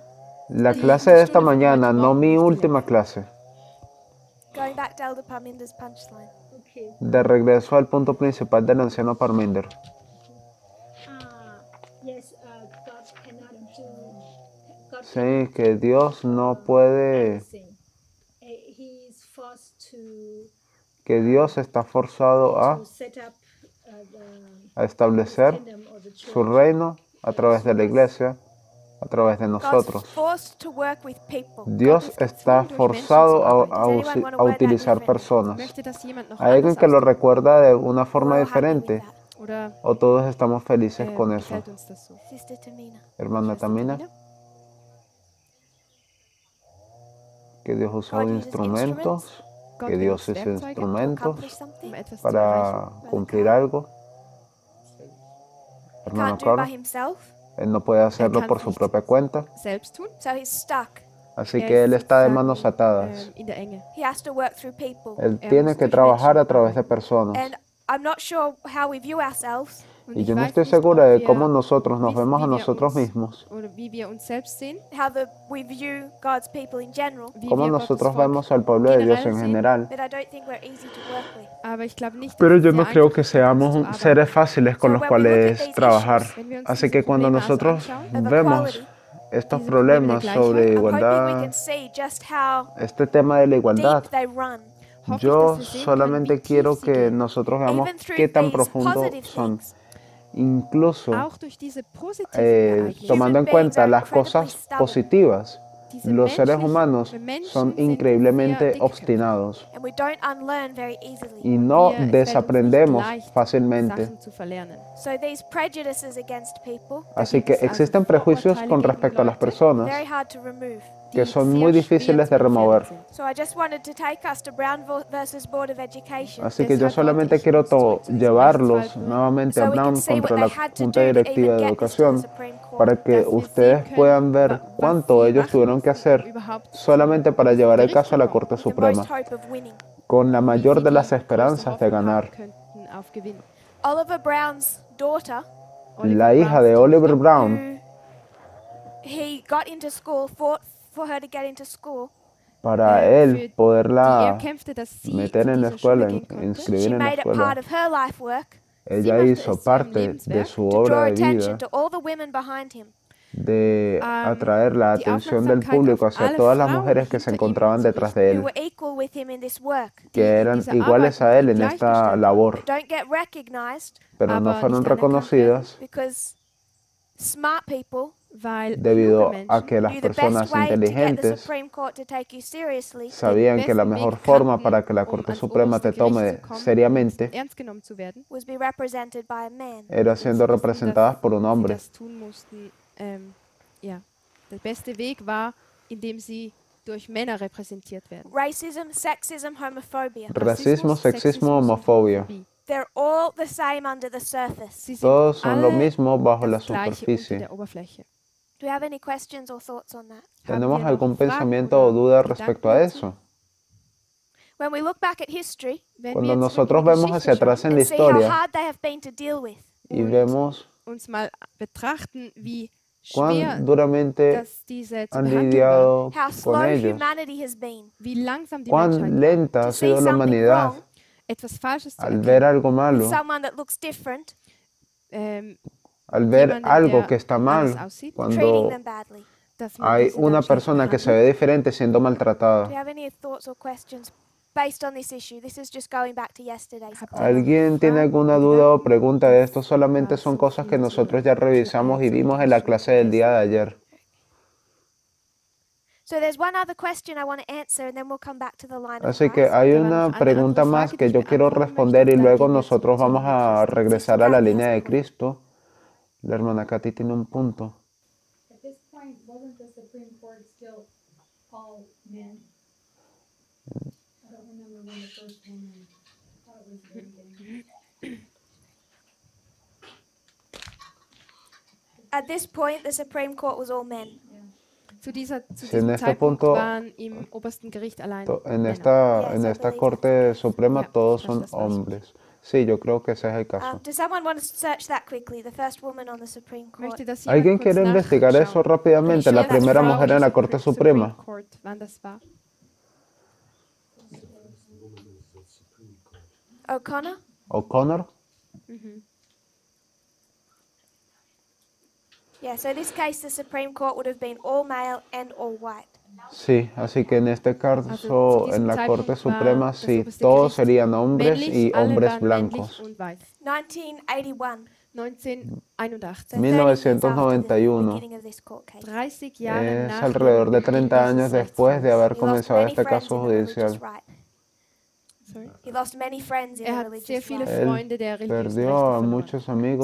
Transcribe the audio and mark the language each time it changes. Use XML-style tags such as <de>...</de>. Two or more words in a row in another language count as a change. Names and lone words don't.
<es>La clase de esta mañana, no mi última clase.</es> <en>Going back to Elder Parminder's punchline. okay.</en> <es>De regreso al punto principal del anciano Parminder.</es> <en>Yes, God cannot do. God</en> <es>Sí, que Dios no puede,</es> <en>everything. He is forced</en> <es>que Dios está forzado</es> <en>to set up</en> <es>a establecer</es> <en>kingdom or the church.</en> <es>su reino a través de la iglesia, a través de</es> <en>God's</en> <es>nosotros.</es> <en>forced to work with people.</en> <es>Dios está forzado a utilizar personas.</es> <de>Möchte das jemand noch</de> <es>¿Hay alguien</es> <de>anders</de> <es>que lo</es> <de>ausdrücken?</de> <es>recuerda de una forma</es> <en>We're all happy with</en> <es>diferente?</es> <en>that.</en> <de>Oder</de> <es>¿O todos estamos felices con eso?</es> <de>gefällt uns das so?</de> <en>Sister Tamina.</en> <es>Hermana</es> <de>Schwester Tamina, Tamina?</de> <es>que Dios ha usado</es> <en>God uses</en> <es>instrumentos,</es> <de>Gott</de> <es>que Dios</es> <de>benutzt</de> <es>usa</es> <de>Werkzeuge,</de> <en>to</en> <es>instrumentos</es> <en>accomplish something.</en> <de>etwas zu</de> <es>para</es> <de>erreichen.</de> <es>cumplir algo.</es> <en>He</en> <es>Hermano</es> <en>can't do it by</en> <es>Carl,</es> <en>himself,</en> <es>él no puede hacerlo</es> <de>kann</de> <es>por</es> <de>es</de> <es>su</es> <de>nicht</de> <es>propia cuenta,</es> <de>selbst tun.</de> <en>so he's stuck.</en> <es>así</es> <de>Er</de> <es>que él</es> <de>ist</de> <es>está de</es> <de>sozusagen,</de> <es>manos atadas.</es> <de>in der Enge.</de> <en>He has to work through people.</en> <es>Él</es> <de>Er</de> <es>tiene</es> <de>muss</de> <es>que</es> <de>durch</de> <es>trabajar</es> <de>Menschen</de> <es>a través de</es> <de>arbeiten.</de> <es>personas.</es> <en>And I'm not sure how we view ourselves,</en> <de>Und</de> <es>Y</es> <de>ich</de> <es>yo no</es> <de>weiß</de> <es>estoy</es> <de>nicht,</de> <es>segura</es> <de>ob</de> <es>de</es> <de>wir</de> <es>cómo nosotros nos</es> <de>wissen,</de> <es>vemos a</es> <de>wie wir</de> <es>nosotros</es> <de>uns</de> <es>mismos,</es> <de>oder wie wir uns selbst sehen,</de> <en>we view God's people in general,</en> <de>wie</de> <es>cómo</es> <de>wir Gottes</de> <es>nosotros</es> <de>Volk</de> <es>vemos al pueblo de Dios</es> <de>generell</de> <es>en</es> <de>sehen.</de> <es>general.</es> <en>but I don't think we're easy to work with.</en> <de>Aber ich glaube nicht, dass</de> <es>Pero</es> <de>es</de> <es>yo</es> <de>sehr</de> <es>no creo</es> <de>einfach</de> <es>que</es> <de>ist, mit uns</de> <es>seamos</es> <de>zu arbeiten.</de> <es>seres fáciles con</es> <en>So</en> <es>los</es> <en>when we look at</en> <es>cuales</es> <en>these</en> <es>trabajar.</es> <en>issues</en> <de>Wenn wir uns</de> <es>Así</es> <de>diese</de> <es>que cuando</es> <de>Probleme also</de> <es>nosotros</es> <de>anschauen,</de> <en>of</en> <es>vemos</es> <en>equality,</en> <es>estos</es> <de>diese Probleme</de> <es>problemas</es> <de>der</de> <es>sobre</es> <de>Gleichheit,</de> <en>I'm hoping we</en> <es>igualdad,</es> <en>can see just how</en> <es>este tema de la igualdad,</es> <en>deep they run,</en> <de>hoffe ich,</de> <es>yo</es> <de>dass wir sehen können, wie</de> <es>solamente</es> <de>tief</de> <es>quiero</es> <de>sie</de> <es>que</es> <de>gehen.</de> <es>nosotros veamos</es> <en>even through</en> <es>qué tan</es> <en>these</en> <es>profundo</es> <en>positive</en> <es>son.</es> <en>things.</en> <es>Incluso</es> <de>Auch durch diese positiven Ereignisse.</de> <es>tomando en</es> <en>Human beings</en> <es>cuenta</es> <en>are</en> <es>las</es> <en>incredibly</en> <es>cosas</es> <en>stubborn.</en> <es>positivas,</es> <de>Diese</de> <es>los seres</es> <de>menschlichen-</de> <es>humanos</es> <de>wir Menschen</de> <es>son</es> <de>sind sehr</de> <es>increíblemente</es> <de>dickköpfig.</de> <es>obstinados</es> <en>And we don't unlearn very easily.</en> <es>y no</es> <de>Wir- es fällt uns nicht</de> <es>desaprendemos</es> <de>leicht,</de> <es>fácilmente.</es> <de>Sachen zu verlernen.</de> <en>So these prejudices against people,</en> <es>Así</es> <de>gibt</de> <es>que</es> <de>es also</de> <es>existen prejuicios</es> <de>Vorurteile</de> <es>con</es> <de>gegen</de> <es>respecto a las</es> <de>Leute,</de> <es>personas</es> <en>very hard to remove.</en> <es>que</es> <de>die</de> <es>son</es> <de>sehr</de> <es>muy</es> <de>schwer</de> <es>difíciles</es> <de>zu</de> <es>de remover.</es> <de>entfernen sind.</de> <en>So I just wanted to take us to Brown versus Board of Education,</en> <es>Así que yo</es> <de>Deshalb</de> <es>solamente</es> <de>wollte ich</de> <es>quiero</es> <de>uns zurück zu diesem</de> <es>llevarlos</es> <de>Rechtsfall</de> <es>nuevamente a</es> <en>so we can</en> <es>Brown</es> <en>see what</en> <es>contra</es> <en>they</en> <es>la</es> <en>had to</en> <es>Junta</es> <en>do to</en> <es>Directiva</es> <en>even</en> <es>de</es> <en>get this to the</en> <es>Educación</es> <en>Supreme Court.</en> <es>para que</es> <de>Dass wir</de> <es>ustedes</es> <de>sehen</de> <es>puedan</es> <de>können,</de> <es>ver</es> <de>was</de> <es>cuánto</es> <de>sie</de> <es>ellos</es> <de>machen</de> <es>tuvieron que</es> <de>müssen, um</de> <es>hacer</es> <de>überhaupt</de> <es>solamente para llevar el</es> <de>Gericht</de> <es>caso a la</es> <de>zu kommen.</de> <es>Corte</es> <en>With the</en> <es>Suprema,</es> <en>most hope of winning.</en> <es>con la</es> <de>wie</de> <es>mayor</es> <de>sie</de> <es>de</es> <de>die</de> <es>las</es> <de>größte</de> <es>esperanzas de</es> <de>Hoffnung</de> <es>ganar.</es> <de>haben könnten auf Gewinn.</de> <en>Oliver Brown's daughter,</en> <es>La hija de Oliver Brown,</es> <en>he got into school, fought for her to get into school.</en> <es>para</es> <de>für</de> <es>él</es> <de>die er</de> <es>poderla</es> <de>kämpfte, dass sie</de> <es>meter</es> <de>zu</de> <es>en la</es> <de>dieser</de> <es>escuela,</es> <de>Schule gehen konnte.</de> <es>inscribir</es> <en>She</en> <es>en la</es> <en>made it</en> <es>escuela,</es> <en>part of her life work</en> <es>ella</es> <de>machte</de> <es>hizo</es> <de>es zu ihrem</de> <es>parte de</es> <de>Lebenswerk,</de> <es>su</es> <en>to draw</en> <es>obra de</es> <en>attention</en> <es>vida</es> <en>to all the women behind him.</en> <es>de atraer la</es> <de>die</de> <es>atención del</es> <de>Aufmerksamkeit</de> <es>público</es> <de>auf</de> <es>hacia</es> <de>alle</de> <es>todas las</es> <de>Frauen,</de> <es>mujeres que</es> <de>die</de> <es>se</es> <de>hinter ihm</de> <es>encontraban</es> <de>zu</de> <es>detrás de</es> <en>Who</en> <es>él,</es> <en>were equal with him in this work,</en> <es>que eran</es> <de>diese</de> <es>iguales a</es> <de>Arbeit</de> <es>él en esta</es> <de>gleichgestellt</de> <es>labor,</es> <en>don't get recognized</en> <es>pero no</es> <de>aber</de> <es>fueron</es> <de>nicht anerkannt</de> <es>reconocidas</es> <en>because smart people</en> <de>weil</de> <es>debido</es> <de>kluge</de> <es>a</es> <de>Menschen</de> <es>que las</es> <en>knew the</en> <es>personas</es> <en>best way to get the</en> <es>inteligentes</es> <en>Supreme Court to take you seriously</en> <es>sabían que la</es> <de>besten</de> <es>mejor</es> <de>Weg</de> <es>forma</es> <de>kannten,</de> <es>para que la</es> <de>um</de> <es>Corte</es> <de>ans</de> <es>Suprema te</es> <de>oberste Gericht</de> <es>tome</es> <de>zu kommen,</de> <es>seriamente</es> <de>ernst genommen zu werden,</de> <en>was be represented by a man.</en> <es>era</es> <de>und</de> <es>siendo</es> <de>sie wussten,</de> <es>representadas</es> <de>dass</de> <es>por un</es> <de>sie</de> <es>hombre.</es> <de>das tun mussten. Ja, der beste Weg war, indem sie durch Männer repräsentiert werden.</de> <en>Racism, sexism, homophobia.</en> <es>Racismo, sexismo,</es> <de>und</de> <es>homofobia.</es> <de>Homophobie.</de> <en>They're all the same under the surface.</en> <de>Sie sind</de> <es>Todos son lo</es> <de>alle</de> <es>mismo bajo la</es> <de>das Gleiche unter</de> <es>superficie.</es> <de>der Oberfläche.</de> <en>Do you have any questions or thoughts on that?</en> <es>¿Tenemos</es> <de>Haben wir</de> <es>algún</es> <de>noch Fragen</de> <es>pensamiento o</es> <de>oder</de> <es>duda</es> <de>Gedanken</de> <es>respecto a</es> <de>dazu?</de> <es>eso?</es> <en>When we look back at history</en> <de>Wenn</de> <es>Cuando</es> <de>wir jetzt</de> <es>nosotros</es> <de>zurück in die</de> <es>vemos hacia</es> <de>Geschichte</de> <es>atrás en la</es> <en>and see how</en> <es>historia</es> <en>hard they have been to deal with,</en> <es>y</es> <de>und</de> <es>vemos</es> <de>uns mal betrachten, wie</de> <es>cuán</es> <de>schwer</de> <es>duramente</es> <de>dass diese zu</de> <es>han</es> <de>behandeln war,</de> <es>lidiado</es> <en>how</en> <es>con</es> <en>slow</en> <es>ellos,</es> <en>humanity has been</en> <de>wie langsam die Menschheit</de> <es>cuán</es> <de>war.</de> <es>lenta</es> <en>to</en> <es>ha</es> <en>see</en> <es>sido la</es> <en>something</en> <es>humanidad</es> <en>wrong</en> <de>Etwas Falsches zu</de> <es>al</es> <de>erkennen.</de> <es>ver algo</es> <en>with</en> <es>malo,</es> <en>someone that looks different,</en> <es>al ver</es> <de>jemanden,</de> <es>algo</es> <de>der</de> <es>que está</es> <de>anders</de> <es>mal,</es> <de>aussieht,</de> <en>treating</en> <es>cuando</es> <en>them badly.</en> <de>dass man</de> <es>hay</es> <de>diese dann</de> <es>una</es> <de>schlecht</de> <es>persona que se ve</es> <de>behandelt.</de> <es>diferente siendo</es> <en>Do you</en> <es>maltratada.</es> <en>have any thoughts or questions based on this issue? This is just going back to yesterday's</en> <de>Habt ihr</de> <en>class.</en> <es>¿Alguien tiene alguna duda o pregunta de esto? Solamente son cosas que nosotros ya revisamos y vimos en la clase del día de ayer.</es> <en>So there's one other question I want to answer, and then we'll come back to the line of</en> <es>Así que</es> <en>Christ.</en> <es>hay</es> <de>Da war</de> <es>una</es> <de>noch eine</de> <es>pregunta</es> <de>andere</de> <es>más</es> <de>Frage,</de> <es>que</es> <de>die</de> <es>yo</es> <de>ich</de> <es>quiero</es> <de>beantworten</de> <es>responder</es> <de>möchte,</de> <es>y</es> <de>und dann</de> <es>luego</es> <de>gehen wir</de> <es>nosotros</es> <de>zur</de> <es>vamos</es> <de>Linie</de> <es>a</es> <de>Christi.</de> <es>regresar a la</es> <en>Katy</en> <es>línea</es> <en>has</en> <es>de</es> <en>a point.</en> <es>Cristo. La hermana Katy tiene un punto.</es> <en>At this point, wasn't the Supreme Court still all men? I don't remember when the first one, I thought it was the beginning. At this point, the Supreme Court was all men.</en> <de>Zu</de> <es>Sí, en</es> <de>diesem</de> <es>este</es> <de>Zeitpunkt</de> <es>punto,</es> <de>waren im obersten Gericht allein</de> <es>En</es> <de>Männer.</de> <es>esta,</es> <en>Yes,</en> <es>en</es> <en>I</en> <es>esta</es> <en>believe</en> <es>Corte Suprema</es> <en>Yeah,</en> <es>todos</es> <en>that's</en> <es>son</es> <en>the question.</en> <es>hombres. Sí, yo creo que ese es el caso.</es> <en>Does someone want to search that quickly? The first woman on the Supreme Court.</en> <de>Möchte das jemand</de> <es>¿Alguien</es> <de>kurz</de> <es>quiere investigar eso</es> <de>nachschauen?</de> <es>rápidamente? La</es> <de>Welche</de> <es>primera</es> <de>Frau</de> <es>mujer en la Corte Suprema.</es> <en>Court,</en> <de>wann das war? O'Connor? O'Connor.</de> <en>Yeah, so this case, the Supreme Court would have been all male and all white.</en> <es>Sí, así que en este caso,</es> <de>zu diesem</de> <es>en la Corte</es> <de>Zeitpunkt</de> <es>Suprema,</es> <de>war das</de> <es>sí,</es> <de>oberste</de> <es>todos</es> <de>Gericht</de> <es>serían hombres</es> <de>männlich,</de> <es>y</es> <de>alle</de> <es>hombres</es> <de>waren</de> <es>blancos.</es> <de>männlich und weiß. 1981. 1981.</de> <en>So 30 years after the 1991. beginning of this court case.</en> <de>30 Jahre</de> <es>Es</es> <de>nach</de> <es>alrededor de</es> <de>dem Beginn</de> <es>30 años</es> <de>dieses</de> <es>después de haber</es> <en>He lost</en> <es>comenzado</es> <en>many</en> <es>este</es> <en>friends</en> <es>caso</es> <en>in the religious</en> <es>judicial.</es> <en>right. Sorry. He lost many friends in the</en> <de>Er hat sehr</de> <en>religious</en> <de>viele</de> <en>life.</en> <es>Él</es> <de>Freunde der religiösen Rechte</de> <es>perdió a</es> <de>verloren.</de> <es>muchos amigos</es>